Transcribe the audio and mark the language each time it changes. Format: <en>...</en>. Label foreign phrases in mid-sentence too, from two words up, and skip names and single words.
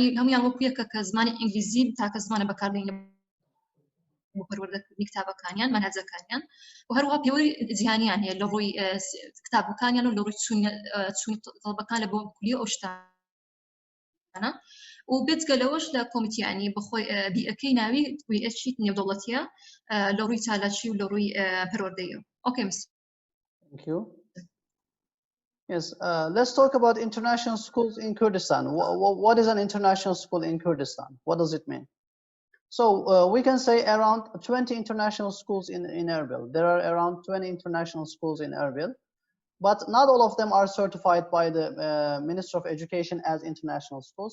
<ckb>هەمویان وەکو یەکە کە زمانی ئینگلیزی تاکە زمانە بەکاردێنین پەروەردەکردنی کتابەکانیان مەنهەجەکانیان و هەروەها پێوەری جیهانیان هەیە لە ڕووی کتابەکانیان و لە ڕووی چوونی تەڵبەکان لە بۆ کولی ئەو شتانە و بێجگە لەوەش لە کۆمیتیانی بەخۆی بیئەکەی ناوی ویئەچی نێودەوڵەتیە لە ڕووی چالاکی و لە ڕووی پەروەردەیە.</ckb> <en>Okay, Mr. Thank you. Yes, let's talk about international schools in Kurdistan. What is an international school in Kurdistan? What does it mean? So we can say around 20 international schools in Erbil. There are around 20 international schools in Erbil, but not all of them are certified by the Ministry of Education as international schools.</en>